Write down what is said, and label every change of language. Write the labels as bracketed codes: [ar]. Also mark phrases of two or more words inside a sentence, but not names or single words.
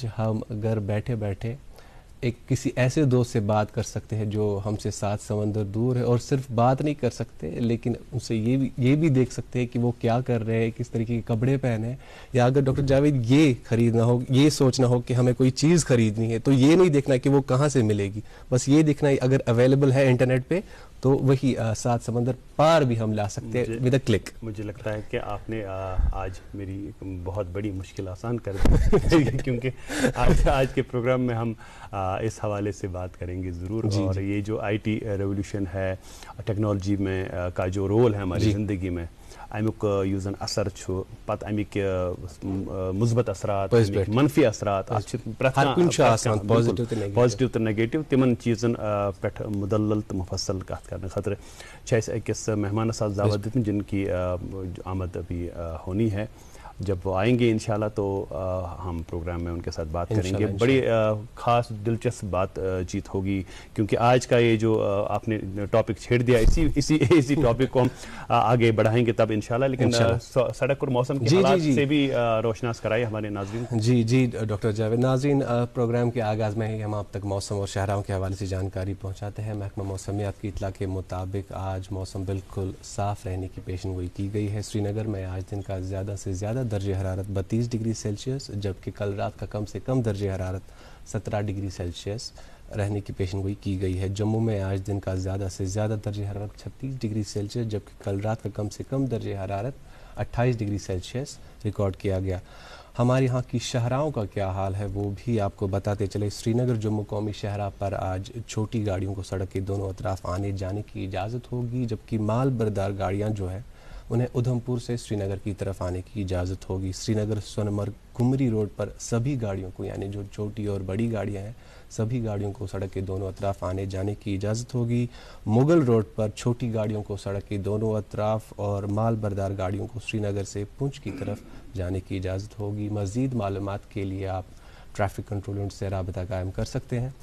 [ur] ہم گھر بیٹھے بیٹھے ایک کسی ایسے دوست سے بات کر سکتے ہیں جو ہم سے 7 سمندر دور ہے، اور صرف بات نہیں کر سکتے لیکن ان سے یہ بھی دیکھ سکتے ہیں کہ وہ کیا کر رہے ہیں، کس طریقے کے کپڑے پہنے ہیں، یا اگر ڈاکٹر جاوید یہ خریدنا ہو، یہ سوچنا ہو کہ ہمیں کوئی چیز خریدنی ہے، تو یہ نہیں دیکھنا کہ وہ کہاں سے ملے گی، بس یہ دیکھنا اگر اویلیبل ہے انٹرنیٹ پہ تو وہی 7 سمندر پار بھی ہم لا سکتے ہیں [en] with a click. [ur] مجھے لگتا ہے کہ آپ نے آج میری بہت بڑی مشکل آسان کر دی، کیونکہ آج کے پروگرام میں ہم اس حوالے سے بات کریں گے ضرور۔ اور یہ جو [en] IT revolution [ur] ہے، ٹیکنالوجی میں کا جو رول ہے ہماری زندگی میں، [ks] امیک یوزن اثر چھو، پتہ امیک مثبت اثرات، منفی اثرات، پازیٹیو تو نیگیٹو، تمن چیزن پہ مدلل تو مفصل کت کرنے خاطر اکس مہمان ساتھ دعوت دیتی جن کی آمد ابھی ہونی ہے۔ [ur] جب وہ آئیں گے انشاءاللہ تو ہم پروگرام میں ان کے ساتھ بات کریں گے. انشاءاللہ. بڑی خاص دلچسپ بات چیت ہوگی کیونکہ آج کا یہ جو آپ نے ٹاپک چھیڑ دیا اسی ٹاپک کو ہم آگے بڑھائیں گے تب انشاءاللہ. لیکن سڑک اور موسم کے حالات سے بھی روشناس کرائے ہمارے ناظرین. جی ڈاکٹر جاوید. ناظرین, پروگرام کے آغاز میں ہی ہم آپ تک موسم اور شہراؤں کے حوالے سے جانکاری پہنچاتے ہیں. محکمہ موسمیات کی اطلاع کے مطابق آج موسم بالکل صاف رہنے کی پیشن گوئی کی گئی ہے. سری نگر میں آج دن کا زیادہ سے زیادہ درجہ حرارت 32 ڈگری سیلسیس جبکہ کل رات کا کم سے کم درجہ حرارت 17 ڈگری سیلسیس رہنے کی پیشن گوئی کی گئی ہے. جموں میں آج دن کا زیادہ سے زیادہ درجہ حرارت 36 ڈگری سیلسیس جبکہ کل رات کا کم سے کم درجہ حرارت 28 ڈگری سیلسیس ریکارڈ کیا گیا. ہمارے یہاں کی شاہراہوں کا کیا حال ہے وہ بھی آپ کو بتاتے چلے. سری نگر جموں قومی شاہراہ پر آج چھوٹی گاڑیوں کو سڑک کے دونوں اطراف آنے جانے کی اجازت ہوگی جبکہ مال بردار گاڑیاں جو ہے انہیں ادھم پور سے سری نگر کی طرف آنے کی اجازت ہوگی. سری نگر سونمرگ گمری روڈ پر سبھی گاڑیوں کو یعنی جو چھوٹی اور بڑی گاڑیاں ہیں سبھی گاڑیوں کو سڑک کے دونوں اطراف آنے جانے کی اجازت ہوگی. مغل روڈ پر چھوٹی گاڑیوں کو سڑک کے دونوں اطراف اور مال بردار گاڑیوں کو سری نگر سے پونچھ کی طرف جانے کی اجازت ہوگی. مزید معلومات کے لیے آپ [en] traffic control unit [ur] سے رابطہ قائم کر سکتے ہیں.